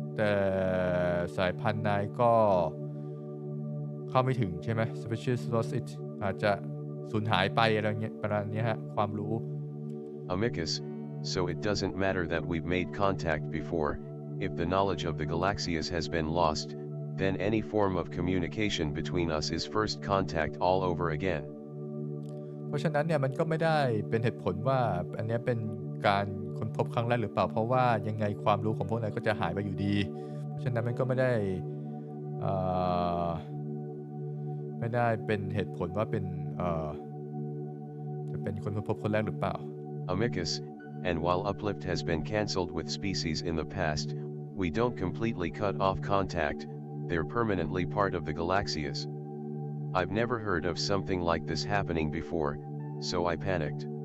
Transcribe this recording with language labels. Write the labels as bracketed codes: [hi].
[th] สายพันธุ์นายก็เข้าไม่ถึงใช่ไหม [en] Species lost it [th] อาจจะสูญหายไปอะไรเงี้ยประมาณนี้ฮะความรู้ [en] Amicus, so it doesn't matter that we've made contact before. If the knowledge of the Galaxias has been lost, then any form of communication between us is first contact all over again. [th] เพราะฉะนั้นเนี่ยมันก็ไม่ได้เป็นเหตุผลว่าอันนี้เป็นการค้นพบครั้งแรกหรือเปล่าเพราะว่ายังไงความรู้ของพวกนั้นก็จะหายไปอยู่ดีเพราะฉะนั้นมันก็ไม่ได้ เอ่อไม่ได้เป็นเหตุผลว่าเป็นจะเป็นคนพบคนแรกหรือเปล่า [en] Amicus, and while uplift has been cancelled with species in the past, we don't completely cut off contact, they're permanently part of the galaxias. I've never heard of something like this happening before, so I panicked.